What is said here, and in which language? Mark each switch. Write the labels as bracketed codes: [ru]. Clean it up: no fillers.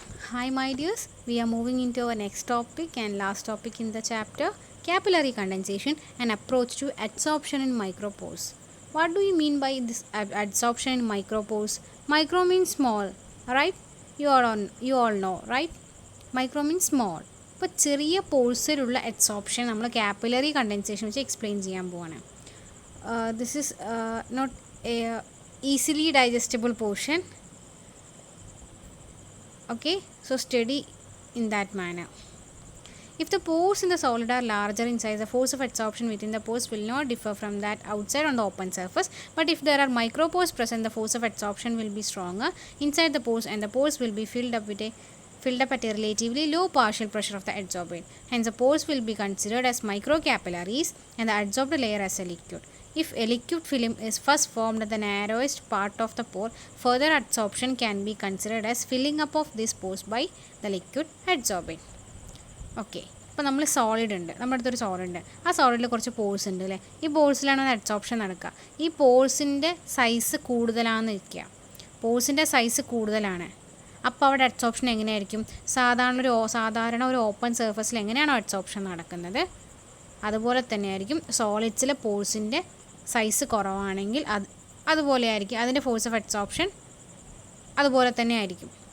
[en] Hi my dears, we are moving into our next topic and last topic in the chapter, capillary condensation and approach to adsorption in micropores. What do you mean by this adsorption in micropores? Micro means small, right? You all know, right? Micro means small. [ml] ഇപ്പോൾ ചെറിയ പോഴ്സിലുള്ള adsorption നമ്മൾ capillary condensation വെച്ച് explain ചെയ്യാൻ പോവാണ്. [en] This is not easily digestible portion. Okay, so study in that manner. If the pores in the solid are larger in size, the force of adsorption within the pores will not differ from that outside on the open surface. But if there are micropores present, the force of adsorption will be stronger inside the pores, and the pores will be filled up at a relatively low partial pressure of the adsorbate. Hence, the pores will be considered as microcapillaries and the adsorbed layer as a liquid. If a liquid film is first formed at the narrowest part of the pore, further adsorption can be considered as filling up of these pores by the liquid adsorbate. [ml] Okay, ഇപ്പോൾ നമ്മൾ solid ഉണ്ട്, നമ്മുടെ അടുത്തൊരു solid ഉണ്ട്. ആ സോളിഡിൽ കുറച്ച് pores ഉണ്ട് അല്ലേ. ഈ പോഴ്സിലാണ് അഡ്സോപ്ഷൻ നടക്കുക. ഈ പോഴ്സിൻ്റെ സൈസ് കൂടുതലാണെന്ന് ഇരിക്കുക. പോഴ്സിൻ്റെ സൈസ് കൂടുതലാണ്. അപ്പോൾ അവിടെ അഡ്സോപ്ഷൻ എങ്ങനെയായിരിക്കും? സാധാരണ ഒരു ഓപ്പൺ സർഫസിൽ എങ്ങനെയാണോ അഡ്സോപ്ഷൻ നടക്കുന്നത് അതുപോലെ തന്നെയായിരിക്കും സോളിഡ്സിലെ പോഴ്സിൻ്റെ സൈസ് കുറവാണെങ്കിൽ അതുപോലെ ആയിരിക്കും അതിൻ്റെ ഫോഴ്സ് ഓഫ് അഡ്സോപ്ഷൻ അതുപോലെ തന്നെ ആയിരിക്കും.